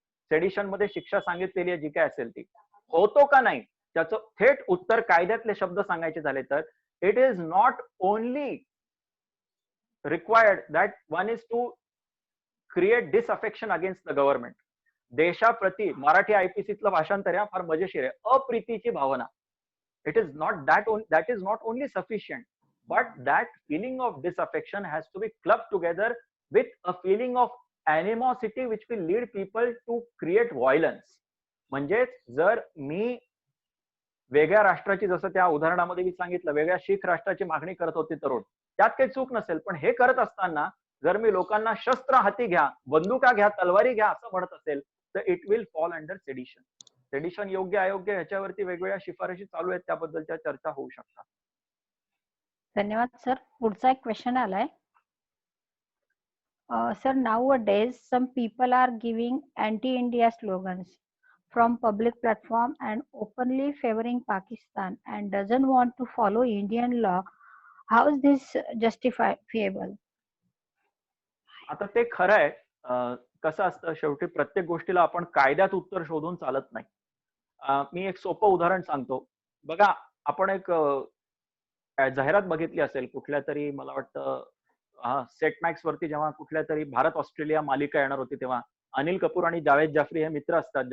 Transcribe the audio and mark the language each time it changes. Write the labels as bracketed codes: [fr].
[mr] Sedition मध्ये शिक्षा सांगितलेली आहे जी काय असेल ती. होतो का नाही त्याचं थेट उत्तर, कायद्यातले शब्द सांगायचे झाले तर, [en] It is not only required that one is to create disaffection against the government. [mr] देशाप्रती मराठी आयपीसीतलं भाषांतर आहे, फार मजेशीर आहे. अप्रीतीची भावना. [en] It is not that is not only sufficient, but that feeling of disaffection has to be clubbed together with a feeling of animosity which will lead people to create violence. [mr] म्हणजेच जर मी वेगळ्या राष्ट्राची, जसं त्या उदाहरणामध्ये मी सांगितलं, वेगळ्या शीख राष्ट्राची मागणी करत होते तरुण, त्यात काही चूक नसेल, पण हे करत असताना जर मी लोकांना शस्त्र हाती घ्या, बंदुका घ्या, तलवारी घ्या असं म्हणत असेल तर [en] It will fall under sedition. [mr] Sedition योग्य अयोग्य ह्याच्यावरती वेगवेगळ्या शिफारशी चालू आहेत, त्याबद्दलच्या चर्चा होऊ शकतात. धन्यवाद सर. पुढचा एक क्वेश्चन आलाय. [en] Sir, nowadays some people are giving anti-India slogans from public platform and openly favoring Pakistan and doesn't want to follow Indian law. How is this justifiable? [mr] आता ते खरं आहे. कसं असतं, शेवटी प्रत्येक गोष्टीला आपण कायद्यात उत्तर शोधून चालत नाही. मी एक सोपं उदाहरण सांगतो. बघा, आपण एक जाहिरात बघितली असेल कुठल्या तरी, मला वाटतं सेट मॅक्स वरती, जेव्हा कुठल्या तरी भारत ऑस्ट्रेलिया मालिका येणार होती, तेव्हा अनिल कपूर आणि जावेद जाफरी हे मित्र असतात.